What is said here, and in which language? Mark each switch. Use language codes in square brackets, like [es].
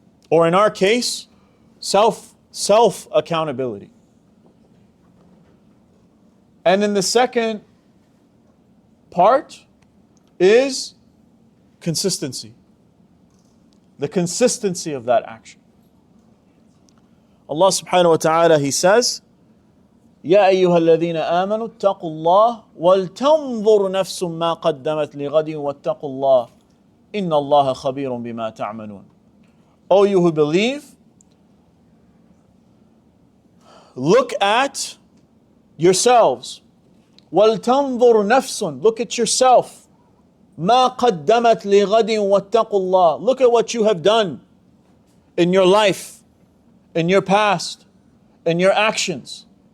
[en] Or in our case, self-accountability. And then the second part is Consistency. The consistency of that action. Allah subhanahu wa ta'ala, He says, [ar] يا أيها الذين آمنوا اتقوا الله ولتنظر نفس ما قدمت لغد واتقوا الله إن الله خبير بما تعملون. [en] O you who believe, look at yourselves. [ar] وَلْتَنْظُرْ نَفْسٌ. [en] Look at yourself. [ar] مَا قَدَّمَتْ لِغَدٍ وَاتَّقُوا اللَّهِ. [en] Look at what you have done in your life, in your past, in your actions.